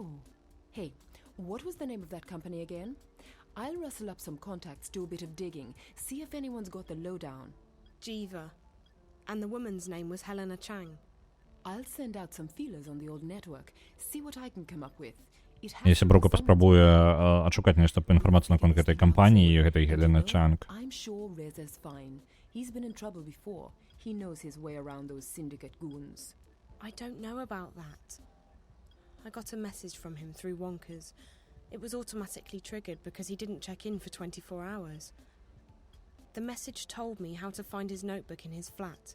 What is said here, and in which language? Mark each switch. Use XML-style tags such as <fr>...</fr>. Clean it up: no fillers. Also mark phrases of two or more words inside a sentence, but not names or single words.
<en>Hey, what was the name of that company again? I'll rustle up some contacts, do a bit of digging, see if anyone's got the lowdown. Jiva. And the woman's name was Helena Chang. I'll send out some feelers on the old network, see what I can come up with.</en> <be>Я сяброўка паспрабуе адшукаць нешта па інфармацыі наконт гэтай кампаніі, гэтай Хелены Чанг.</be> <en>I'm sure Reza's fine. He's been in trouble before. He knows his way around those syndicate goons. I don't know about that. I got a message from him through Wonkers. It was automatically triggered because he didn't check in for 24 hours. The message told me how to find his notebook in his flat.</en>